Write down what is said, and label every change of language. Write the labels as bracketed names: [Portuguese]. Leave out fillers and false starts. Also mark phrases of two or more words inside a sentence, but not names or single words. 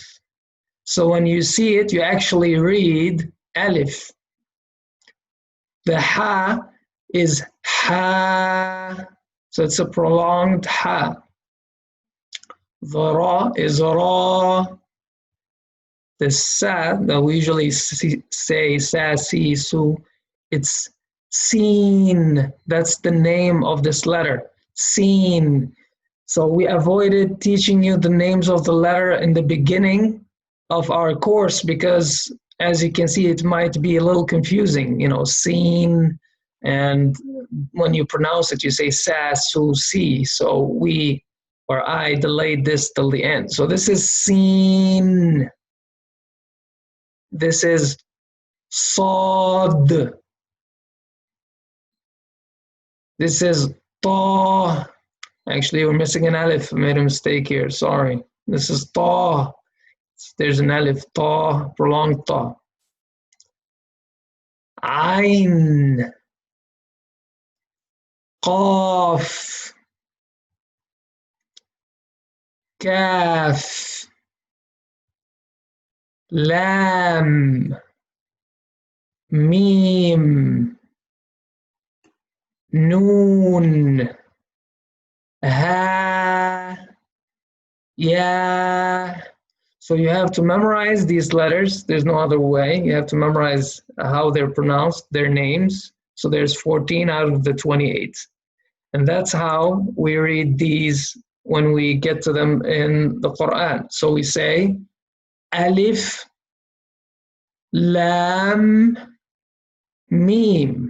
[English] So when you see it, you actually read alif. The ha is ha, so it's a prolonged ha. The ra is ra. The sa that we usually say sa, si, su, it's seen. That's the name of this letter, seen. So we avoided teaching you the names of the letter in the beginning of our course because, as you can see, it might be a little confusing, seen, and when you pronounce it, you say sa, su, si. So I delayed this till the end. So this is seen. This is sad. This is ta. Actually, we're missing an alif. I made a mistake here. Sorry. This is ta. There's an alif, ta, prolonged ta. Ain. Qaf. Kaf. Lam. Mim. Noon. Ha. Ya. So you have to memorize these letters. There's no other way. You have to memorize how they're pronounced, their names. So there's 14 out of the 28. And that's how we read these when we get to them in the Quran. So we say [Arabic] alif, lam, mim.